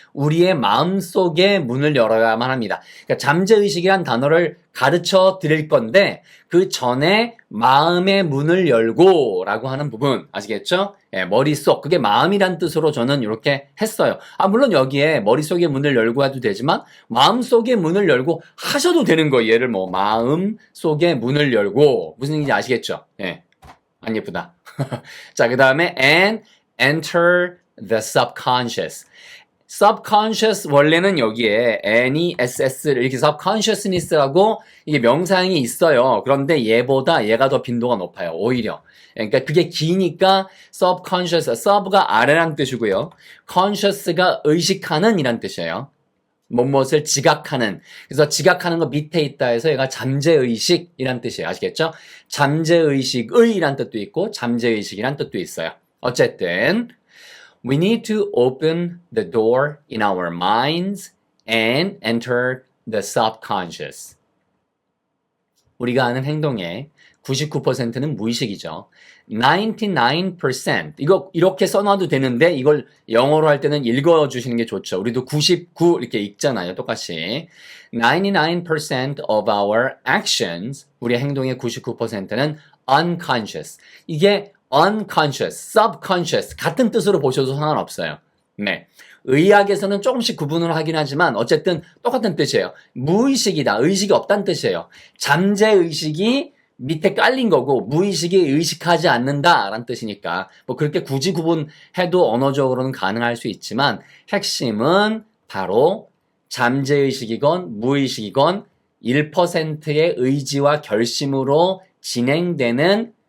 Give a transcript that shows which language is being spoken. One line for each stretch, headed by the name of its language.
Korean: 우리의 마음속에 문을 열어야만 합니다. 그러니까 잠재의식이란 단어를 가르쳐 드릴 건데, 그 전에 마음의 문을 열고 라고 하는 부분 아시겠죠? 머릿속, 그게 마음이란 뜻으로 저는 이렇게 했어요. 물론 여기에 머릿속의 문을 열고 해도 되지만 마음속의 문을 열고 하셔도 되는 거예요. 얘를 마음속의 문을 열고, 무슨 얘기인지 아시겠죠? 안 예쁘다. 자, 그 다음에
English: and enter the subconscious.
Korean: subconscious, 원래는 여기에 NESS 이렇게 subconsciousness라고 이게 명사형이 있어요. 그런데 얘보다 얘가 더 빈도가 높아요. 오히려. 그러니까 그게 기니까 subconscious, sub가 아래란 뜻이고요. conscious가 의식하는 이란 뜻이에요. 무엇을 지각하는. 그래서 지각하는 거 밑에 있다 해서 얘가 잠재의식이란 뜻이에요. 아시겠죠? 잠재의식의 이란 뜻도 있고 잠재의식이란 뜻도 있어요. 어쨌든
English: we need to open the door in our minds and enter the subconscious.
Korean: 우리가 하는 행동의 99%는 무의식이죠. 99%. 이거 이렇게 써놔도 되는데 이걸 영어로 할 때는 읽어주시는 게 좋죠. 우리도 99 이렇게 읽잖아요. 똑같이.
English: 99% of our actions,
Korean: 우리의 행동의 99%는
English: unconscious.
Korean: 이게 unconscious, subconscious 같은 뜻으로 보셔도 상관없어요. 네. 의학에서는 조금씩 구분을 하긴 하지만 어쨌든 똑같은 뜻이에요. 무의식이다. 의식이 없다는 뜻이에요. 잠재의식이 밑에 깔린 거고 무의식이 의식하지 않는다라는 뜻이니까 그렇게 굳이 구분해도 언어적으로는 가능할 수 있지만 핵심은 바로 잠재의식이건 무의식이건 1%의 의지와 결심으로 진행되는